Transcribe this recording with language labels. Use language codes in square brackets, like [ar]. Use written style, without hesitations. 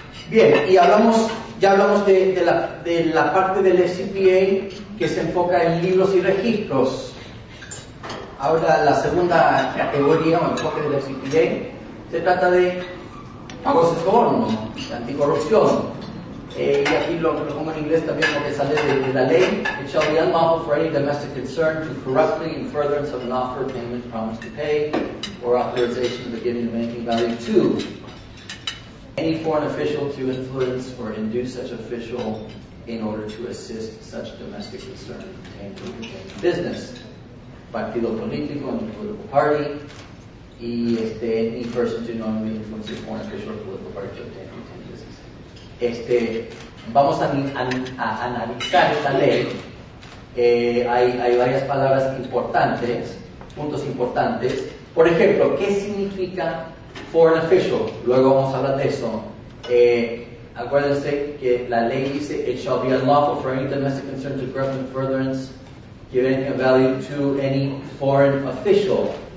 [es] Bien, y ya hablamos de la parte del FCPA que se enfoca en libros y registros. Ahora la segunda categoría o enfoque del FCPA se trata de pagos de soborno, de anticorrupción. Y aquí lo pongo en inglés también porque sale de la ley. [en] It shall be unlawful for any domestic concern to corruptly, in furtherance of an offer, payment, promise to pay, or authorization of the giving of anything value to any foreign official to influence or induce such official in order to assist such domestic concern in obtaining business. [es] Partido político, [en] any political party, y any person to knowingly influence a foreign official or political party to obtain business. [es] Vamos a analizar esta ley. Hay varias palabras importantes, puntos importantes. Por ejemplo, ¿qué significa foreign official? Luego vamos a hablar de eso. Acuérdense que la ley dice, [en] it shall be unlawful for any domestic concern to corrupt in furtherance, give anything of value to any foreign official.